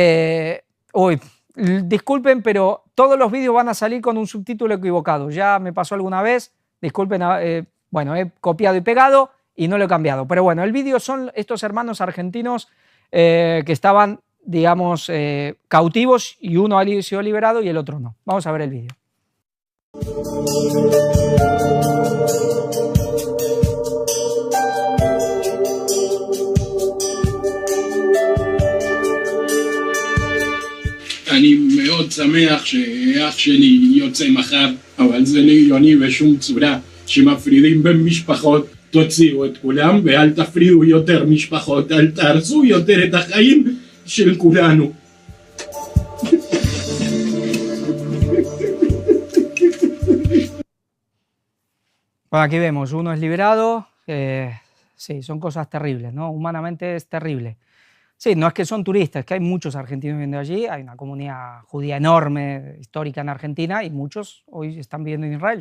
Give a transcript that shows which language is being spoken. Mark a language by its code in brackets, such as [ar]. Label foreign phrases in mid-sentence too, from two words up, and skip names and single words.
[es] Disculpen, pero todos los vídeos van a salir con un subtítulo equivocado. Ya me pasó alguna vez, disculpen, bueno, he copiado y pegado y no lo he cambiado. Pero bueno, el vídeo son estos hermanos argentinos que estaban, digamos, cautivos y uno ha sido liberado y el otro no. Vamos a ver el vídeo. [he] אני מאוד שמח שאח שלי יוצא מחר, אבל זה לא הגיוני בשום צורה שמפרידים בין משפחות. תוציאו את כולם ואל תפרידו יותר משפחות, אל תהרסו יותר את החיים של כולנו. [es] Bueno, aquí vemos, uno es liberado, sí, son cosas terribles, ¿no? Humanamente es terrible. Sí, no es que son turistas, es que hay muchos argentinos viviendo allí, hay una comunidad judía enorme, histórica en Argentina, y muchos hoy están viviendo en Israel.